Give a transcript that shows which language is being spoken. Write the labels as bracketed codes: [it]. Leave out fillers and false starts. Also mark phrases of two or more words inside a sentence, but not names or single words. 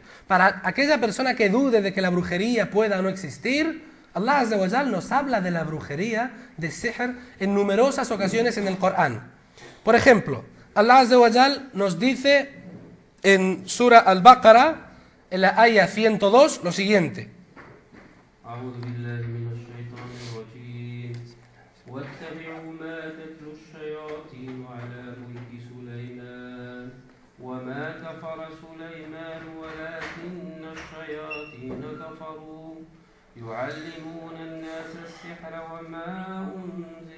[es] Para aquella persona que dude de que la brujería pueda o no existir, Allah [ar] عز وجل [es] nos habla de la brujería, de sihr, en numerosas ocasiones en el Corán. Por ejemplo, Allah [ar] عز وجل [es] nos dice en Sura Al-Baqarah, en la ayah 102, lo siguiente. [ar] واتبعوا ما تتلو الشياطين على ملك سليمان وما كفر سليمان ولكن الشياطين كفروا يعلمون الناس السحر وما أنزل